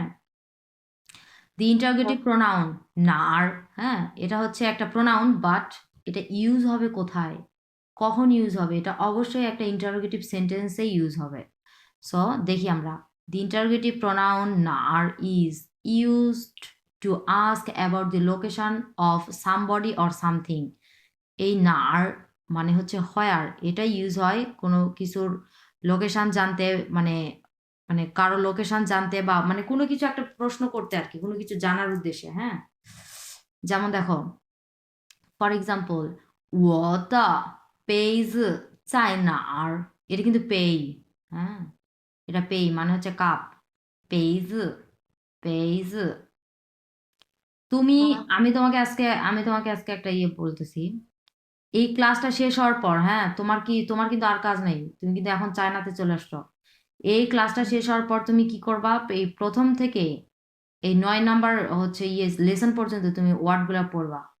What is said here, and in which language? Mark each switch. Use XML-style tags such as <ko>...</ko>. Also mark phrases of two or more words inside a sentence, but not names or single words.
<en>the interrogative pronoun</en> <bn>নার, হ্যাঁ, এটা হচ্ছে একটা প্রোনাউন, বাট এটা ইউজ হবে কোথায়, কখন ইউজ হবে? এটা অবশ্যই একটা</bn> <en>interrogative sentence</en> <bn>ইউজ হবে। সো দেখি আমরা,</bn> <en>the interrogative pronoun nar is used to ask about the location of somebody or something.</en> <bn>এই নার মানে হচ্ছে হোয়ার, এটা ইউজ হয় কোনো কিছুর লোকেশন জানতে, মানে মানে কারো লোকেশন জানতে, বা মানে কোনো কিছু একটা প্রশ্ন করতে আর কি, কোনো কিছু জানার উদ্দেশ্যে, হ্যাঁ। যেমন দেখো,</bn> <en>for example,</en> <zh>我的杯子在哪儿?</zh> <bn>এটা কিন্তু পেই, হ্যাঁ, এটা পেই মানে হচ্ছে কাপ,</bn> <zh>杯子 杯子</zh> <bn>তুমি, আমি তোমাকে আজকে একটা ইয়ে বলতেছি, এই ক্লাসটা শেষ হওয়ার পর, হ্যাঁ, তোমার কিন্তু আর কাজ নেই, তুমি কিন্তু এখন চায়নাতে চলে আসছো। এই ক্লাসটা শেষ হওয়ার পর তুমি কি করবা, এই প্রথম থেকে এই 9 নাম্বার হচ্ছে ইয়ে লেসন পর্যন্ত তুমি ওয়ার্ডগুলো পড়বা,</bn>